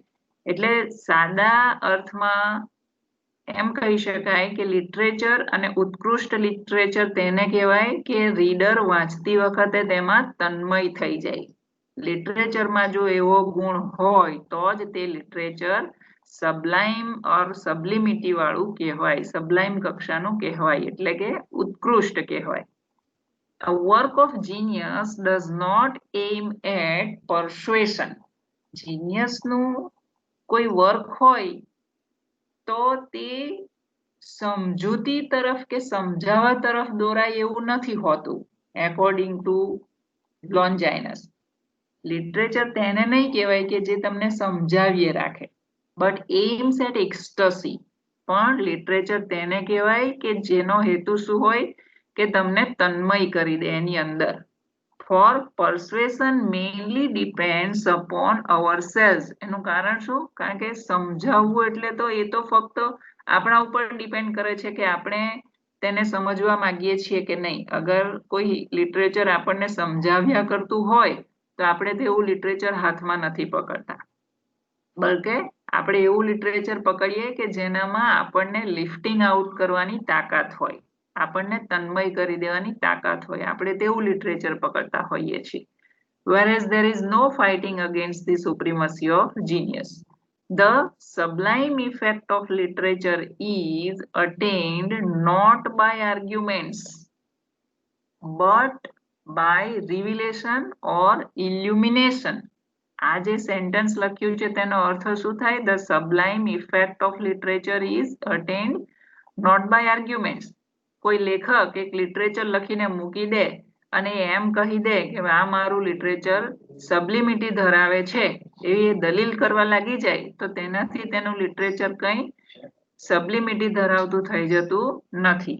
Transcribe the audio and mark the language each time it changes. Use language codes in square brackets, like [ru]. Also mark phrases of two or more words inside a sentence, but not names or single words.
[gu] એટલે સાદા અર્થમાં એમ કહી શકાય કે લિટરેચર અને ઉત્કૃષ્ટ લિટરેચર તેને કહેવાય કે રીડર વાંચતી વખતે તેમાં તન્મય થઈ જાય. લિટરેચરમાં જો એવો ગુણ હોય તો જ તે લિટરેચર [en] sublime or sublimity [gu] વાળું કહેવાય, સબ્લાઇમ કક્ષાનું કહેવાય, એટલે કે ઉત્કૃષ્ટ કહેવાય. [en] A work of genius does not aim at persuasion. [gu] જીનિયસનું કોઈ વર્ક હોય તો તે સમજૂતી તરફ કે સમજાવવા તરફ દોરાય એવું નથી હોતું. [en] according to Longinus, [gu] લિટરેચર તેને નહીં કહેવાય કે જે તમને સમજાવીએ રાખે, [en] but aims at ecstasy. [gu] પણ લિટરેચર તેને કહેવાય કે જેનો હેતુ શું હોય કે તમને તન્મય કરી દે એની અંદર. [en] For persuasion mainly depends upon ourselves. [gu] એનું કારણ શું? કારણ કે સમજાવવું એટલે તો એ તો ફક્ત આપણા ઉપર ડિપેન્ડ કરે છે કે આપણે તેને સમજવા માંગીએ છીએ કે નહીં. અગર કોઈ લિટરેચર આપણને સમજાવ્યા કરતું હોય તો આપણે તેવું લિટરેચર હાથમાં નથી પકડતા, બલકે આપણે એવું લિટરેચર પકડીએ કે જેનામાં આપણને [en] lifting out [gu] કરવાની તાકાત હોય, આપણને તન્મય કરી દેવાની તાકાત હોય, આપણે તેવું લિટરેચર પકડતા હોઈએ છીએ. [en] Whereas there is no fighting against the supremacy of genius. The sublime effect of literature is attained not by arguments but by revelation or illumination. [gu] આ જે સેન્ટેન્સ લખ્યું છે તેનો અર્થ શું થાય? [en] The sublime effect of literature is attained not by arguments. [gu] કોઈ લેખક એક લિટરેચર લખીને મૂકી દે અને એમ કહી દે કે આ મારું લિટરેચર સબલિમિટી ધરાવે છે એવી દલીલ કરવા લાગી જાય તો તેનાથી તેનું લિટરેચર કંઈ સબલિમિટી ધરાવતું થઈ જતું નથી.